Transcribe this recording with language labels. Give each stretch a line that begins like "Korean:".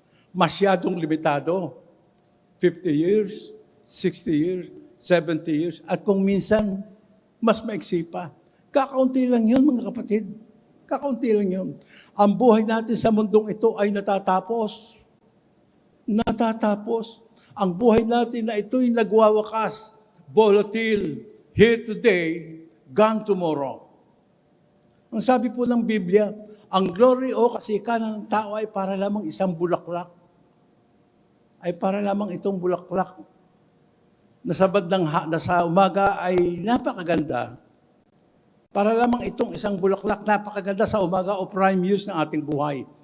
Filipino: Masyadong limitado. 50 years, 60 years, 70 years, at kung minsan, mas maiksi pa. Kakaunti lang yun, mga kapatid. Kakaunti lang yun. Ang buhay natin sa mundong ito ay natatapos. Natatapos. Ang buhay natin na ito'y nagwawakas.
English: Volatile. Here today, gone tomorrow.
Filipino: Ang sabi po ng Biblia, ang glory o kasikanan ng tao ay para lamang isang bulaklak. Ay para lamang itong bulaklak na sa umaga ay napakaganda. Para lamang itong isang bulaklak napakaganda sa umaga o prime years ng ating buhay.